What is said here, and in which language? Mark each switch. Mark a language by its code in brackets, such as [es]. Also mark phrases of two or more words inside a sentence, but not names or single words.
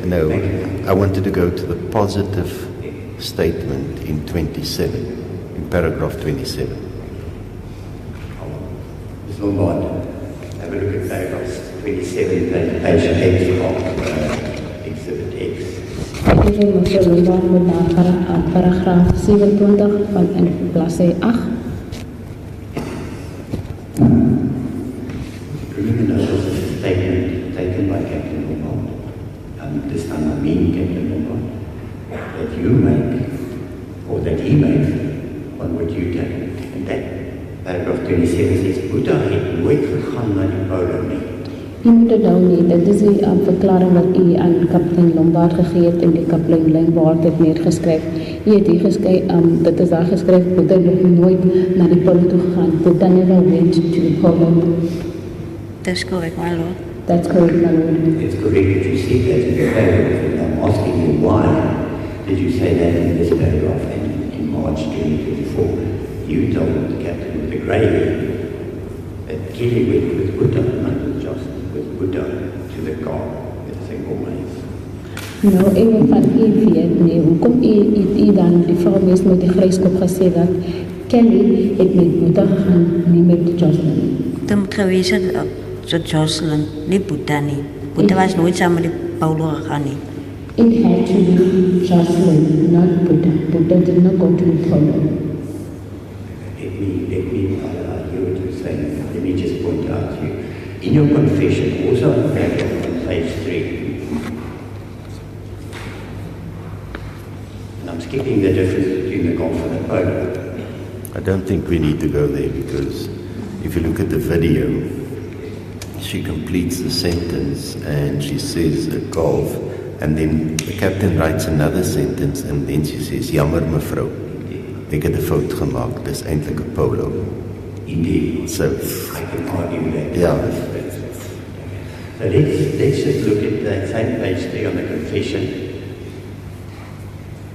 [en] No, I wanted to go to the positive statement in 27, in paragraph 27. Ms. Lombard, have a look at paragraphs 27, page 8 of Exhibit X. [af] Ek het vir Mr. Lombard moet na paragraaf 27 van in bladsy 8. [en] Remember, this is a statement taken by Captain Lombard, and this time I mean Captain Lombard, that you make, or that he made, on what you did. And that paragraph 27 says, [af] Buddha het nooit gegaan na die polo nie. U moet dit nou nie, dit is die verklaring wat u aan kapitein Lombard gegee het en die kapitein Lombard het net geskryf. U het hier geskryf, dit is daar geskryf, Buddha het nooit na die polo toe gegaan. [en] Buddha never went to the polo. [af] Dis correct, [en] my lord. That's correct, my lord. It's correct that you said that in the paragraph, and I'm asking you why did you say that in this paragraph and in March 2024? You told the captain with the grey hair that Kelly went with Buddha, not with Joshlin, with Buddha to the car with the single mates. Nou, ek wil van u weet, nee, hoekom u dan die vrou mees met die grijskop gesê dat Kelly het met Buddha gegaan, nie met Joshlin. Dit moet geweest het so Joshlin, nie Buddha nie. Buddha was nooit saam met die Paulo gegaan nie. It had to be Joshlin, not Buddha. Buddha did not go to the polo. Let me hear what you're saying. Let me just point out to you. In your confession, also on page 3, and I'm skipping the difference between the golf and the polo. I don't think we need to go there, because if you look at the video, she completes the sentence and she says a golf, and then the captain writes another sentence and then she says, [af] jammer mevrou, ek het 'n fout gemaak, dis eintlik 'n polo. [en] Indeed. So, I can argue that. yeah. So let's just look at that same page 3 on the confession.